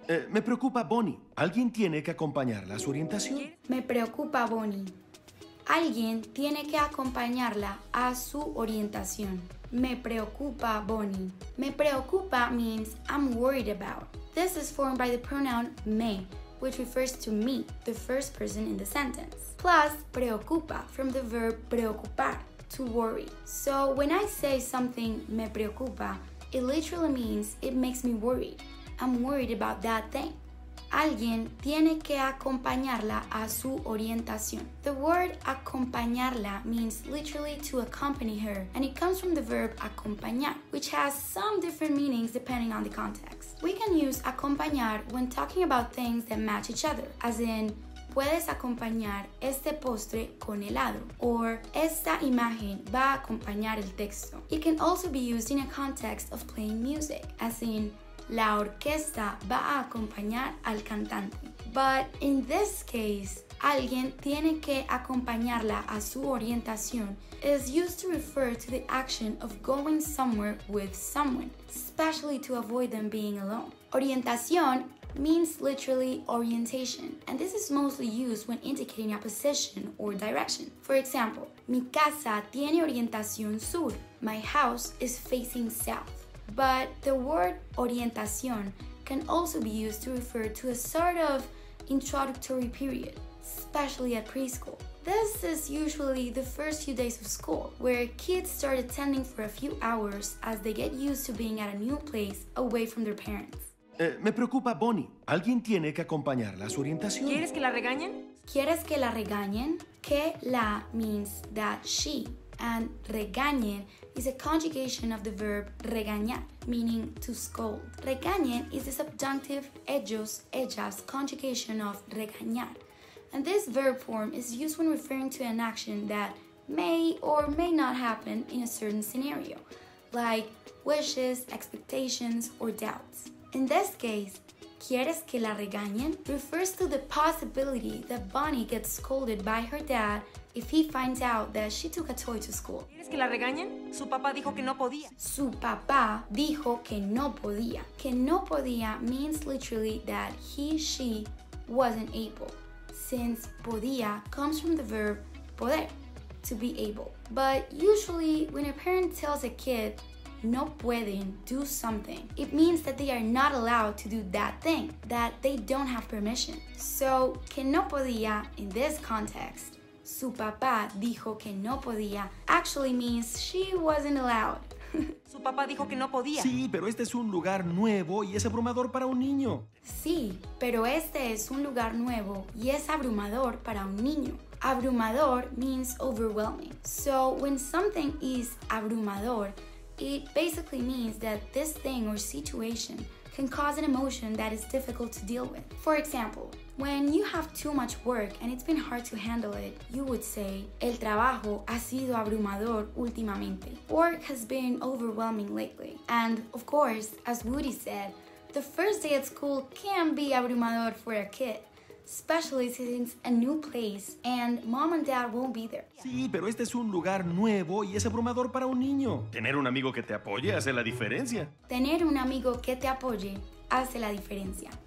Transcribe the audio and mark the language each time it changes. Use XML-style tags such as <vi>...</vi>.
<es>Me preocupa Bonnie. Alguien tiene que acompañarla a su orientación. Me preocupa Bonnie. Alguien tiene que acompañarla a su orientación. Me preocupa Bonnie. Me preocupa</es> <en>means I'm worried about. This is formed by the pronoun me, which refers to me, the first person in the sentence. Plus preocupa from the verb preocupar, to worry. So when I say something</en> <es>me preocupa,</es> <en>it literally means it makes me worried. I'm worried about that thing.</en> <es>Alguien tiene que acompañarla a su orientación.</es> <en>The word acompañarla means literally to accompany her, and it comes from the verb acompañar, which has some different meanings depending on the context. We can use acompañar when talking about things that match each other, as in,</en> <es>puedes acompañar este postre con helado,</es> <en>or</en> <es>esta imagen va a acompañar el texto.</es> <en>It can also be used in a context of playing music, as in,</en> <es>la orquesta va a acompañar al cantante.</es> <en>But in this case,</en> <es>alguien tiene que acompañarla a su orientación</es> <en>is used to refer to the action of going somewhere with someone, especially to avoid them being alone. Orientación means literally orientation, and this is mostly used when indicating a position or direction. For example,</en> <es>mi casa tiene orientación sur.</es> <en>My house is facing south. But the word orientación can also be used to refer to a sort of introductory period, especially at preschool. This is usually the first few days of school, where kids start attending for a few hours as they get used to being at a new place away from their parents.</en> <es>Me preocupa Bonnie. Alguien tiene que acompañarla a su orientación. ¿Quieres que la regañen? ¿Quieres que la regañen? Que la</es> <en>means that she, and regañen is a conjugation of the verb regañar, meaning to scold. Regañen is the subjunctive ellos, ellas conjugation of regañar. And this verb form is used when referring to an action that may or may not happen in a certain scenario, like wishes, expectations, or doubts. In this case,</en> <es>¿quieres que la regañen?</es> <en>Refers to the possibility that Bonnie gets scolded by her dad if he finds out that she took a toy to school.</en> <es>¿Quieres que la regañen? Su papá dijo que no podía. Su papá dijo que no podía. Que no podía</es> <en>means literally that he, she wasn't able, since podía comes from the verb poder, to be able. But usually when a parent tells a kid</en> <es>no pueden</es> <en>do something, it means that they are not allowed to do that thing, that they don't have permission. So,</en> <es>que no podía</es> <en>in this context,</en> <es>su papá dijo que no podía,</es> <en>actually means she wasn't allowed.</en> <es>Su papá dijo que no podía. Sí, pero este es un lugar nuevo y es abrumador para un niño. Sí, pero este es un lugar nuevo y es abrumador para un niño.</es> <en>Abrumador means overwhelming. So, when something is abrumador, it basically means that this thing or situation can cause an emotion that is difficult to deal with. For example, when you have too much work and it's been hard to handle it, you would say,</en> <es>el trabajo ha sido abrumador últimamente.</es> <en>Work has been overwhelming lately. And of course, as Woody said, The first day at school can be abrumador for a kid, especially since it's a new place and mom and dad won't be there.</en> <es>Sí, pero este es un lugar nuevo y es abrumador para un niño. Tener un amigo que te apoye hace la diferencia. Tener un amigo que te apoye hace la diferencia.</es>